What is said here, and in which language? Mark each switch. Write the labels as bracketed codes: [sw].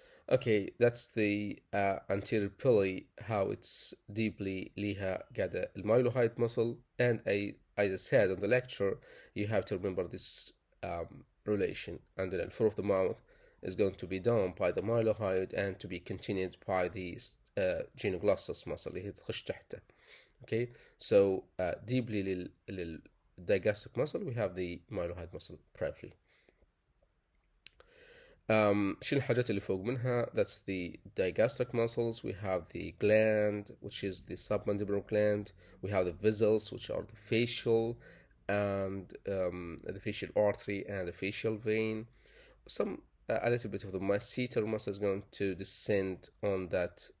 [en] Okay, that's the anterior belly, how it's deeply [ar] ليها قاعدة الميلوهايد [en] muscle, and as I said in the lecture, you have to remember this relation, and then the floor of the mouth is going to be done by the mylohyoid and to be continued by the genioglossus muscle [ar] اللي هي تخش تحته. [en] Okay, so deeply digastric muscle we have the mylohyoid muscle briefly. [ar] شنو الحاجات اللي فوق منها؟ [en] That's the digastric muscles. We have the gland, which is the submandibular gland. We have the vessels, which are the facial and the facial artery and the facial vein. A little bit of the masseter muscle is going to descend on that.